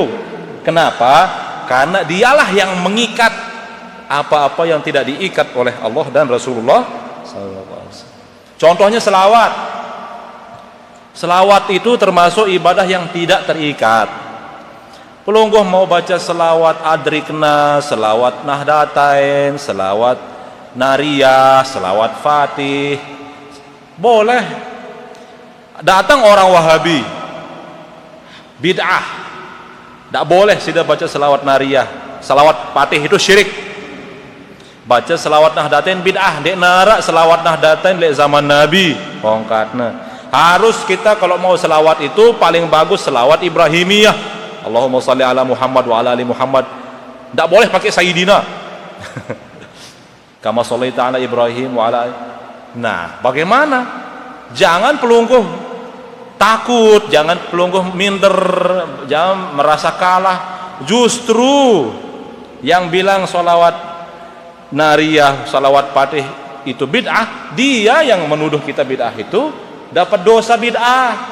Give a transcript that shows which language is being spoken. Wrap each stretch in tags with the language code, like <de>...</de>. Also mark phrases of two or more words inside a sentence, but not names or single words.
<id>Kenapa? Karena dialah yang mengikat apa-apa yang tidak diikat oleh Allah dan Rasulullah SAW. Contohnya selawat. Selawat itu termasuk ibadah yang tidak terikat. Pelungguh mau baca selawat adrikna, selawat nahdatain, selawat nariyah, selawat fatih, boleh. Datang orang Wahabi, bid'ah, tidak boleh sudah baca selawat nariyah, selawat fatih itu syirik. Baca selawat nahdatain bid'ah,</id> <sas>dek nara selawat nahdatain lek zaman Nabi pongkatna.</sas> <id>Harus kita kalau mau selawat itu paling bagus selawat Ibrahimiyah,</id> <ar>اللهم صل على محمد وعلى آل محمد.</ar> <id>Tidak boleh pakai Sayyidina</id> <ar>كما صليت على إبراهيم وعلى.</ar> <id>Nah, bagaimana? Jangan pelungguh takut, jangan pelungguh minder, jangan merasa kalah. Justru yang bilang salawat nariyah, salawat fatih itu bid'ah, dia yang menuduh kita bid'ah itu dapat dosa bid'ah.</id>